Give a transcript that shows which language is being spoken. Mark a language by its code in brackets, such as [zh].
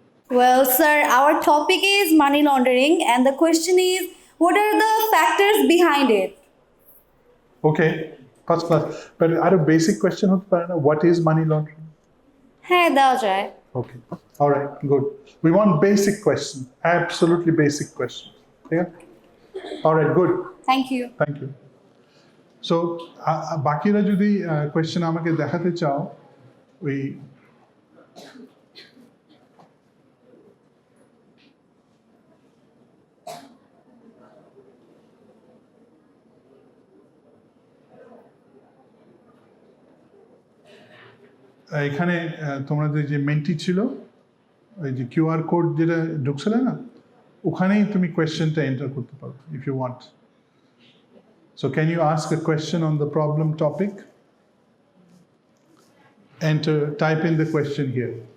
[en] Well, sir, our topic is money laundering, and the question is, what are the factors behind it? Okay, first class. But [bn] আর basic question হতে পারে না, [en] What is money laundering? [bn] হ্যাঁ, দেওয়া যায়। [en] Okay, all right, good. We want basic question, absolutely basic question. Yeah? All right, good. Thank you. Thank you. [bn] So, বাকিরা যদি question আমাকে দেখাতে চাও, ওই এখানে তোমাদের যে মেন্টি ছিল, ওই যে কিউআর কোড যেটা ঢুকছিলে না, ওখানেই তুমি কোয়েশ্চেনটা এন্টার করতে পারো [en] If you want. So can you ask a question on the problem topic? Enter, type in the question here.